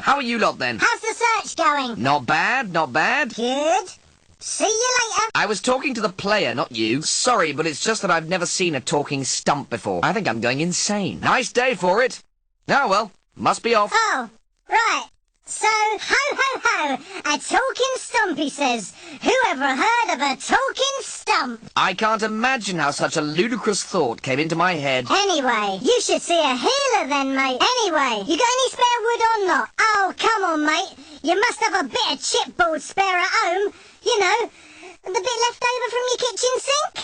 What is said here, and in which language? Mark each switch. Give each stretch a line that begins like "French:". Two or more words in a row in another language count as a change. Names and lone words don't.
English: How are you lot, then? How's the search going? Not bad, not bad. Good. See you later. I was talking to the player, not you. Sorry, but it's just that I've never seen a talking stump before. I think I'm going insane. Nice day for it. Oh, well, must be off. Oh, right. So, ho, ho, ho, a talking stump, he says. Who ever heard of a talking stump? I can't imagine how such a ludicrous thought came into my head. Anyway, you should see a healer then, mate. Anyway, you got any spare wood or not? Oh, come on, mate. You must have a bit of chipboard spare at home. You know, the bit left over from your kitchen sink.